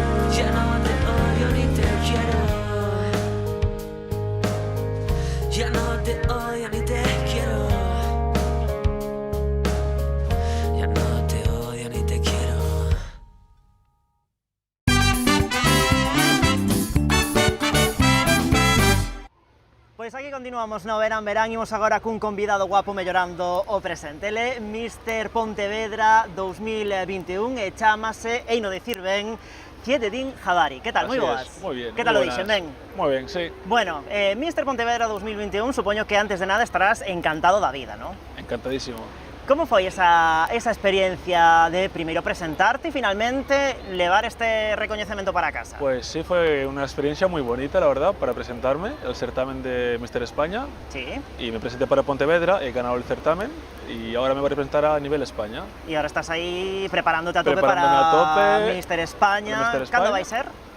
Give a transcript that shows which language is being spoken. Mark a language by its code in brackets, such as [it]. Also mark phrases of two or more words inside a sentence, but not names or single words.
[es] Ya no te odio ni te quiero. Ya no te odio ni te quiero. Ya no te odio ni te quiero. [gl] Pois aquí continuamos no Verán Verán. Imos agora cun convidado guapo mellorando o presente. Ele, Mr. Pontevedra 2021 e chámase, e no dicir ben, Ziededine Habari. Que tal? Moi boas. Moi bien. Que tal o dixen, ben? Moi ben, sí. Bueno, Mr. Pontevedra 2021, supoño que antes de nada estarás encantado da vida, non? Encantadísimo. Como foi esa experiencia de primeiro presentarte e finalmente levar este recoñecemento para casa? [es] Pues sí, fue una experiencia muy bonita, la verdad, para presentarme el certamen de Mister España. Sí. Y me presenté para Pontevedra, he ganado el certamen y ahora me voy a representar a nivel España. [gl] Y ahora estás aí preparándote a tope para a tope, Mister España. Mister España. Cando vai ser?